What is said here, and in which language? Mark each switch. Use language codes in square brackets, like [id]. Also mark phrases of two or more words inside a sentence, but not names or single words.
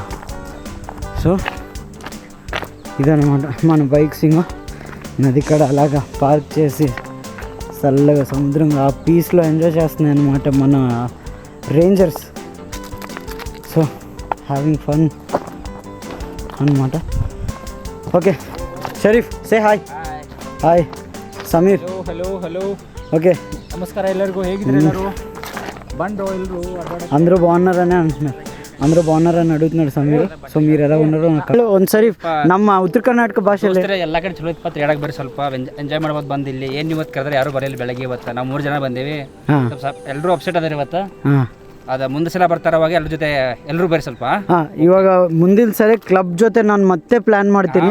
[te] సో ఇదనమాట మన బైక్స్. ఇంకా నది కాడ అలాగా పార్క్ చేసి చల్లగా సముద్రంగా ఆ పీస్లో ఎంజాయ్ చేస్తున్నాయి అన్నమాట మన రేంజర్స్. [en] so having fun అన్నమాట. okay Sharif, say hi. hi Sameer. [kn] ಹಲೋ. ಓಕೆ, ನಮಸ್ಕಾರ ಎಲ್ಲರಿಗೂ. ಹೇಗಿದ್ದಾರೆ ಎಲ್ಲರೂ? ಬಂದು ಎಲ್ಲರೂ [te] అందరూ బాగున్నారని అంటున్నారు. అందరూ బాగున్నారని అడుగుతున్నాడు సమీర్. సో మీరు ఎలా ఉన్నారో [kn] ಒಂದ್ಸರಿ ನಮ್ಮ ಉತ್ತರ ಕರ್ನಾಟಕ ಭಾಷೆಯಲ್ಲಿ ಎಲ್ಲ ಕಡೆ ಚಲೋ ಇತ್ತು. ಹೇಳಕ್ ಬರ್ರಿ, ಸ್ವಲ್ಪ ಎಂಜಾಯ್ ಮಾಡ್ಬೋದು ಬಂದು ಇಲ್ಲಿ. ಏನು ಇವತ್ತು ಕರೆದ್ರೆ ಯಾರು ಬರಲಿಲ್ಲ ಬೆಳಗ್ಗೆ. ಇವತ್ತು ನಾವು 3 ಜನ ಬಂದೇವಿ. ಎಲ್ಲರೂ ಅಪ್ಸೆಟ್ ಅದಾರೆ ಇವತ್ತು. ಅದ ಮುಂದೆ ಸಲ ಬರ್ತಾರ, ಅವಾಗ ಎಲ್ಲರ ಜೊತೆ ಎಲ್ಲರೂ ಬರ್ರಿ ಸ್ವಲ್ಪ. ಇವಾಗ ಮುಂದಿನ ಸಲ ಕ್ಲಬ್ ಜೊತೆ ನಾನು ಮತ್ತೆ ಪ್ಲಾನ್ ಮಾಡ್ತೀನಿ.